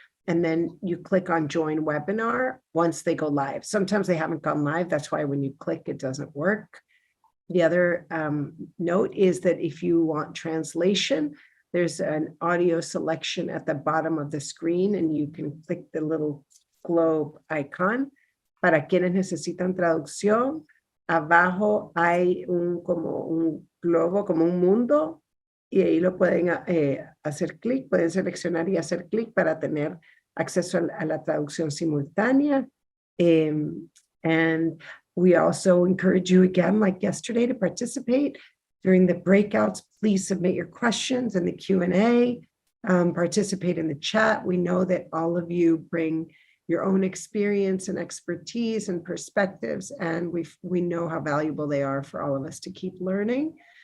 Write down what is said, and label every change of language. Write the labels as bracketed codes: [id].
[en] And then you click on join webinar once they go live. Sometimes they haven't gone live. That's why when you click, it doesn't work. The other note is that if you want translation, there's an audio selection at the bottom of the screen, and you can click the little globe icon. [es] Para quienes necesitan traducción, abajo hay como un globo, como un mundo, y ahí lo pueden hacer clic, pueden seleccionar y hacer clic para tener acceso a la traducción simultánea. [en] And we also encourage you again, like yesterday, to participate during the breakouts. Please submit your questions in the Q&A, participate in the chat. We know that all of you bring your own experience and expertise and perspectives, and we know how valuable they are for all of us to keep learning.